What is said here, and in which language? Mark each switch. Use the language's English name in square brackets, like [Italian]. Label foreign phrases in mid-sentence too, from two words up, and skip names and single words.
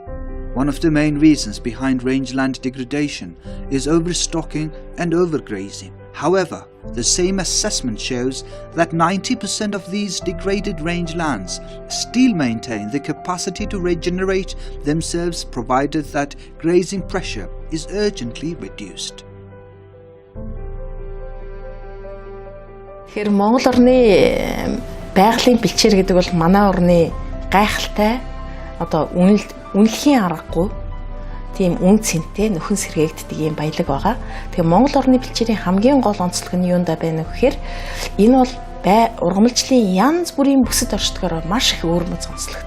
[English] One of the main reasons behind rangeland degradation is overstocking and overgrazing. However, the same assessment shows that 90% of these degraded rangelands still maintain the capacity to regenerate themselves provided that grazing pressure is urgently reduced. [Mongolian] Тэгэхээр Монгол орны байгалийн бэлчээр гэдэг бол манай орны гайхалтай одоо үнэлэхийн аргагүй тийм үн цэнтэй нөхөн сэргээгддэг юм баялаг байгаа. Тэгэхээр Монгол орны бэлчээрийн хамгийн гол онцлог нь юундаа байна вэ гэхээр энэ бол ургамалжлын янз бүрийн бүсэд оршдгоор маш их өөрмөц онцлогтой.